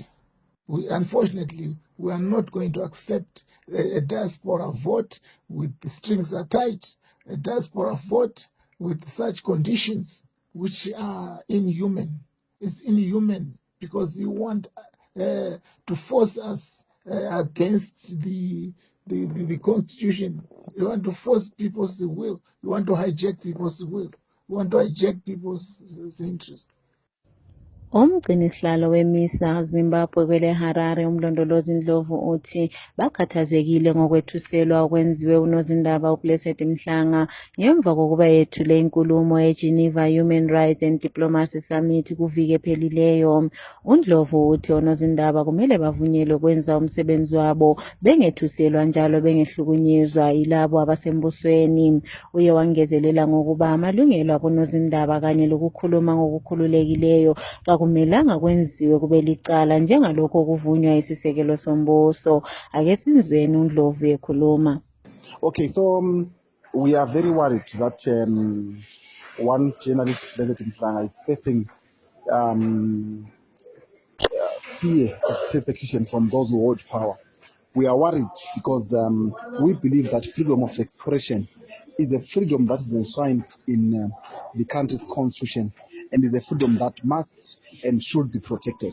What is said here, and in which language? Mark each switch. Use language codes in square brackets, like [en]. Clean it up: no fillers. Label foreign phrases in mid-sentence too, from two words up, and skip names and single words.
[en] Unfortunately, we are not going to accept a diaspora vote with the strings attached, a diaspora vote with such conditions which are inhuman. It's inhuman because you want to force us against the Constitution. You want to force people's will. You want to hijack people's will. You want to hijack people's interests. [nd] Umgcinisihlalo weMISA Zimbabwe kwele Harare umlondolozi Ndlovu uthi bakhathazekile ngokwethuselwa okwenziwe unozindaba uBlessed Mhlanga ngemva kokuba yethule inkulumo eGeneva Human Rights and Diplomacy Summit kuviki ephelileyo. uNdlovu uthi onozindaba kumele bavunyelwe ukwenza umsebenzi wabo bengethuselwa njalo bengehlukunyezwa yilabo abasembusweni. Uye wangezelela ngokuba amalungelo abonozindaba kanye lokukhuluma ngokukhululekileyo akumelanga kwenziwe kube licala njengalokho kuvunywa isisekelo sombuso. Ake sizweni uNdlovu ekhuluma. [en] Okay, so we are very worried that one journalist, Blessed Mhlanga, is facing fear of persecution from those who hold power. We are worried because we believe that freedom of expression is a freedom that is enshrined in the country's constitution and is a freedom that must and should be protected.